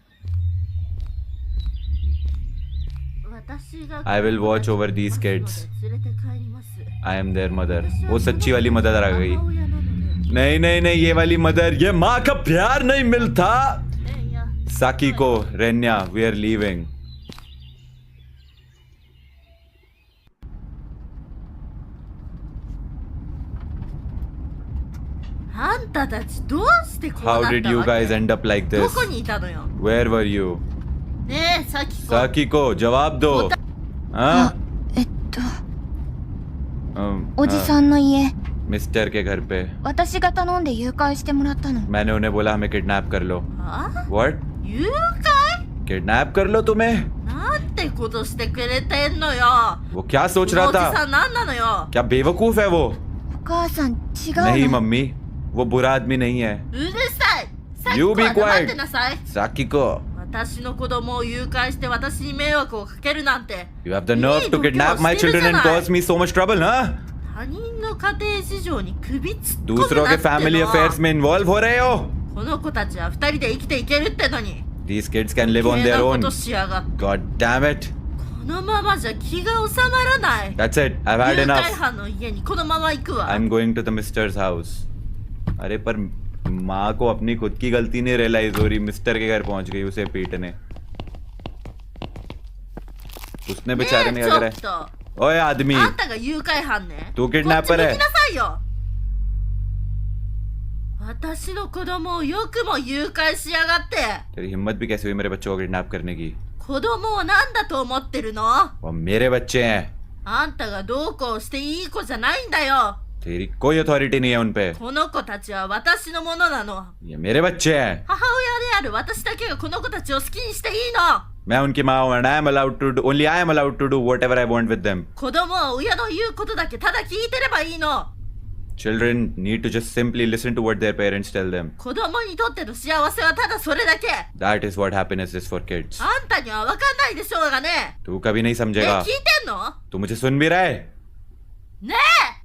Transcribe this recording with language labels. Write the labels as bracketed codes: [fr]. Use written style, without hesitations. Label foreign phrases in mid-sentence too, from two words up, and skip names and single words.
[ja] 私が [en] I will watch over these kids. [ja] 連れて帰ります。 [en] I am their mother. [hi] वो सच्ची वाली मदर आ गई. [ja] 母親なので、 [hi] नहीं नहीं नहीं, ये वाली मदर. ये माँ का प्यार नहीं मिलता. [ja] レンヤ、 [en] Sakiko, Renya, we are leaving. [ja] あんたたちどうしてこうな [en] How [ja] った [en] did you [ja] わけ？ [en] guys end up like [ja] ど [en] this? [ja] こにいたのよ。 [en] Where were you? [ja] ねえ、さきこ。 [en] Sakiko, [hi] जवाब दो. [ja] あ [hi] हाँ? [ja] おじさんの家、 [hi] मिस्टर के घर पे. [ja] 私が頼んで誘拐してもらったの。 [hi] मैंने उन्हें बोला हमें किडनैप कर लो. [ja] あ？ [en] What? [ja] 誘拐？ [hi] किडनैप कर लो तुम्हें? [ja] なんてことしてくれてんのよ。 [hi] वो क्या [ja] そ [hi] सोच [ja] の [hi] रहा [ja] おじ [hi] था? [ja] さんなんなのよ。 [hi] क्या बेवकूफ है वो? [ja] お母さん違う [hi] नहीं [ja] の。 [hi] मम्मी, वो बुरा आदमी नहीं है. [ja] うるさい。さっき [en] You be [ja] は黙 [en] quiet. [ja] ってなさい。 [en] Sakiko, [ja] 私の子供を誘拐して私に迷惑をかけるなんて。 [en] you have the nerve to kidnap my children and cause me so much trouble, huh? [ja] 他人の家庭事情に首突っ込む [hi] दूसरों [ja] な [hi] के [ja] って [hi] फैमिली [ja] の。 [hi] अफेयर्स में इन्वॉल्व हो रहे हो? [ja] この子たちは二人で生きていけるってのに。 [en] These kids can live on [ja] 余計 [en] their [ja] なこ [en] own. [ja] としやがって。 [en] God damn it. [ja] このままじゃ気が収まらない。 [en] That's it. I've had [ja] 誘拐 [en] enough. [ja] 犯の家にこのまま行くわ。 [en] I'm going to the mister's house. [hi] अरे पर माँ को अपनी खुद की गलती नहीं रियलाइज हो रही. मिस्टर के घर पहुंच गई उसे पीटने. उसने [ja] ね [hi] बेचारे [ja] え [hi] ने [ja] ちょ [hi] अगर [ja] っと。 [hi] ओए आदमी, [ja] あんたが誘拐犯ね。 [hi] तू किडनैपर [ja] こっち [hi] है. [ja] 向きなさいよ。私の子供をよくも誘拐しやがって。 [hi] तेरी हिम्मत भी कैसे हुई मेरे बच्चों को किडनैप करने की? [ja] 子供を何だと思ってるの？ [hi] वो मेरे बच्चे हैं. [ja] あんたがどうこうしていい子じゃないんだよ。 [hi] तेरी कोई अथॉरिटी नहीं है उन पे. [ja] この子たちは私のものなの。 [hi] ये मेरे बच्चे हैं. [ja] 母親である私だけがこの子たちを好きにしていいの。 [hi] मैं उनकी माँ हूँ [en] and I am allowed to do, only I am allowed to do whatever I want with them. [ja] 子供は親の言うことだけただ聞いてればいいの。 [en] Children need to just simply listen to what their parents tell them. [ja] 子供にとっての幸せはただそれだけ。 [en] That is what happiness is for kids. [ja] あんたには分かんないでしょうがね。 [hi] तू कभी नहीं [ja] ねえ、聞 [hi] समझेगा. [ja] いてんの？ [hi] तू मुझे सुन भी रहा है? [ja] ねえ。